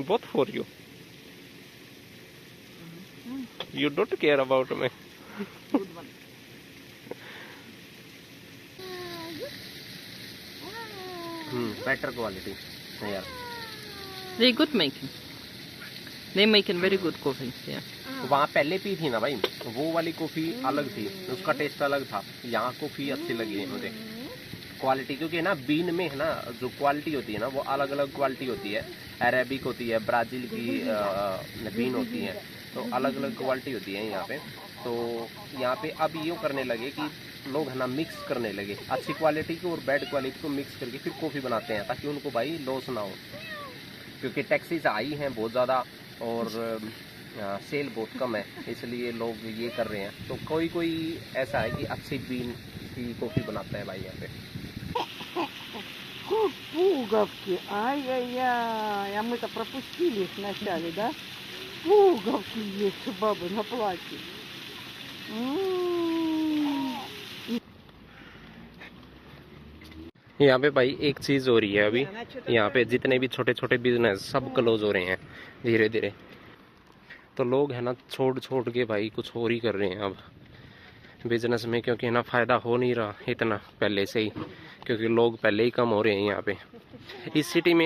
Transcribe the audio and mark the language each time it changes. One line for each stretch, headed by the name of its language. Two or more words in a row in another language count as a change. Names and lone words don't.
English: Both for you. You don't care about me. Good one. Better quality. Yeah. They good making. They making very good coffee. Yeah.
Hindi: वहाँ पहले पी थी ना भाई, वो वाली कॉफी अलग थी, उसका टेस्ट अलग था। यहाँ कॉफी अच्छी लगी है मुझे, क्वालिटी, क्योंकि ना बीन में है ना जो क्वालिटी होती है ना वो अलग अलग क्वालिटी होती है। अरेबिक होती है, ब्राज़ील की बीन होती है, तो अलग अलग क्वालिटी होती है यहाँ पे। तो यहाँ पे अब यूँ करने लगे कि लोग है ना मिक्स करने लगे, अच्छी क्वालिटी को और
English: bad quality
Hindi: को मिक्स करके फिर कॉफ़ी बनाते हैं, ताकि उनको भाई लॉस ना हो, क्योंकि टैक्सीज आई हैं बहुत ज़्यादा और सेल बहुत कम है, इसलिए लोग ये कर रहे हैं। तो कोई कोई ऐसा है कि अच्छी बीन की कॉफ़ी बनाता है भाई यहाँ पे।
Russian: Пуговки, ай-яй-яй, а мы-то пропустили их вначале, да? Пуговки есть у бабы на платье. М.
Hindi: यहाँ पे भाई एक चीज़ हो रही है अभी, यहाँ पे जितने भी छोटे छोटे बिजनेस सब क्लोज हो रहे हैं धीरे धीरे। तो लोग है ना छोड़ छोड़ के भाई कुछ और ही कर रहे हैं अब बिजनेस में, क्योंकि है ना फ़ायदा हो नहीं रहा इतना पहले से ही, क्योंकि लोग पहले ही कम हो रहे हैं यहाँ पे इस सिटी में।